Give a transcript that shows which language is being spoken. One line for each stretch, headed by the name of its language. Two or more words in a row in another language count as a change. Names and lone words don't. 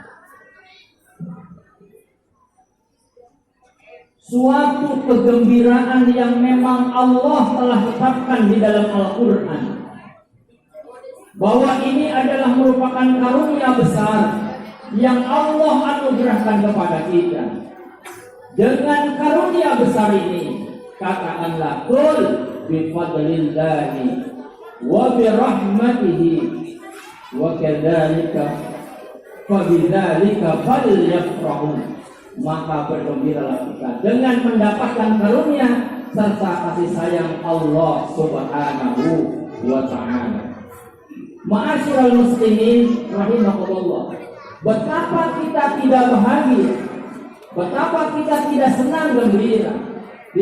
Indonesian: Suatu kegembiraan yang memang Allah telah tetapkan di dalam Al-Quran, bahwa ini adalah merupakan karunia besar yang Allah anugerahkan kepada kita. Dengan karunia besar ini, katakanlah
Arabic: قُلْ بِفَضْلِ اللَّهِ وَبِرَحْمَتِهِ وَكَذَلِكَ فَبِذَلِكَ فَلْيَفْرَحُوا.
Indonesian: Maka bergembiralah kita dengan mendapatkan karunia serta kasih sayang Allah
Arabic: سبحانه وتعالى. معاشر المسلمين رحمكم الله,
Indonesian: betapa kita tidak bahagia, betapa kita tidak senang gembira di